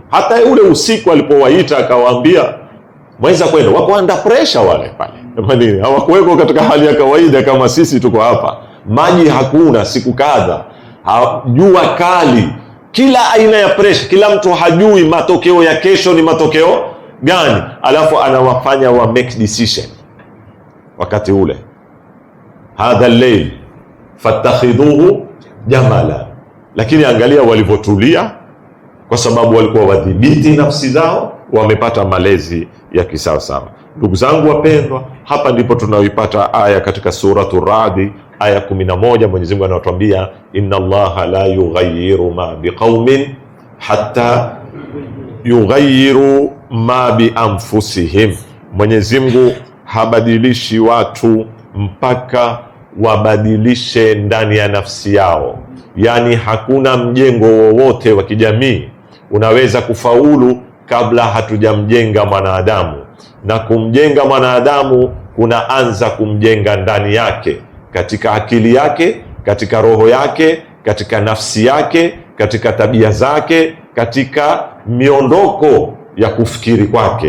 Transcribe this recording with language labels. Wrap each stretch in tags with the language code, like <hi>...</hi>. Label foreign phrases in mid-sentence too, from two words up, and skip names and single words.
<sw>Hata ule usiku alipowaita akawaambia, mweza kwenda, wako</sw> <en>under pressure</en> <sw>wale pale, hawakuweko katika hali ya kawaida kama sisi tuko hapa. Maji hakuna siku kadha, jua kali, kila aina ya pressure, kila mtu hajui matokeo ya kesho ni matokeo gani, alafu anawafanya wa</sw> <en>make decision</en> <sw>wakati ule.</sw> <ar>هذا الليل فاتخذه جملا.</ar> <sw>Lakini angalia walivyotulia, kwa sababu walikuwa wadhibiti nafsi zao, wamepata malezi ya kisawasawa. Ndugu zangu wapendwa, hapa ndipo tunaoipata aya katika suratu Ra'd aya 11. Mwenyezi Mungu anatuambia,</sw> <ar>إن الله لا يغير ما بقوم حتى يغيروا ما بأنفسهم.</ar> <sw>Mwenyezi Mungu habadilishi watu mpaka wabadilishe ndani ya nafsi yao. Yani hakuna mjengo wowote wa kijamii unaweza kufaulu kabla hatujamjenga mwanadamu, na kumjenga mwanadamu kunaanza kumjenga ndani yake, katika akili yake, katika roho yake, katika nafsi yake, katika tabia zake, katika miondoko ya kufikiri kwake.</sw>